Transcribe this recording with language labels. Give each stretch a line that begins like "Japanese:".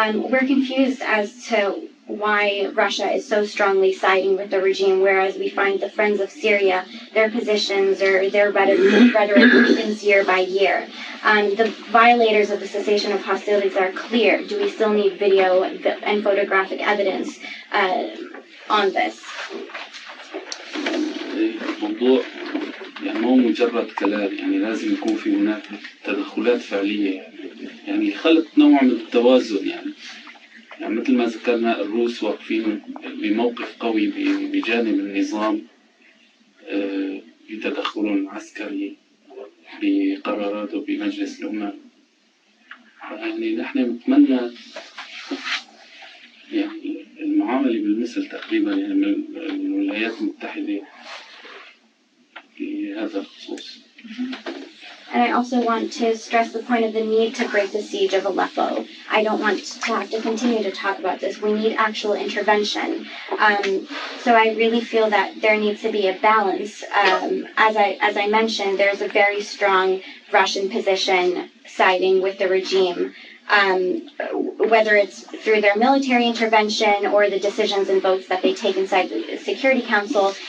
English: We're confused as to why Russia is so strongly siding with the regime, whereas we find the Friends of Syria, their positions or their rhetoric weakens year by year. The violators of the cessation of hostilities are clear. Do we still need video and photographic evidence on this?
Arabic: الموضوع يعني مو مجرد كلام، يعني لازم يكون في هناك تدخلات فعلية، يعني خلق نوع من التوازن. يعني مثل ما ذكرنا الروس واقفين بموقف قوي بجانب النظام بتدخل عسكري بقراراته بمجلس الأمم. يعني نحن نتمنى يعني المعاملة بالمثل تقريبا يعني من الولايات المتحدة في هذا الخصوص.
English: And I also want to stress the point of the need to break the siege of Aleppo. I don't want to have to continue to talk about this. We need actual intervention. So I really feel that there needs to be a balance. As I mentioned, there's a very strong Russian position siding with the regime, whether it's through their military intervention or the decisions and votes that they take inside the Security Council.